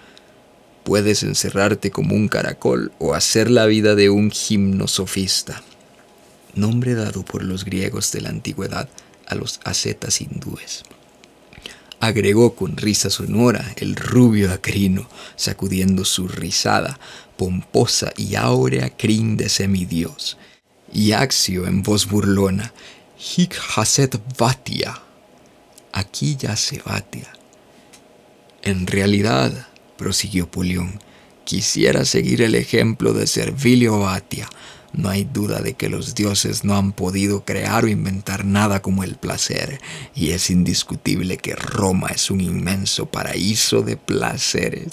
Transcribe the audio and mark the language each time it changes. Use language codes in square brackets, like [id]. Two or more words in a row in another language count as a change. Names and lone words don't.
[es] Puedes encerrarte como un caracol o hacer la vida de un gimnosofista, nombre dado por los griegos de la antigüedad a los ascetas hindúes. Agregó con risa sonora el rubio Acrino, sacudiendo su rizada, pomposa y áurea crin de semidios. Y Accio, en voz burlona: [la] «Hic jacet Vatia», [es] aquí yace Batia. «En realidad», prosiguió Polión, «quisiera seguir el ejemplo de Servilio Batia. No hay duda de que los dioses no han podido crear o inventar nada como el placer, y es indiscutible que Roma es un inmenso paraíso de placeres.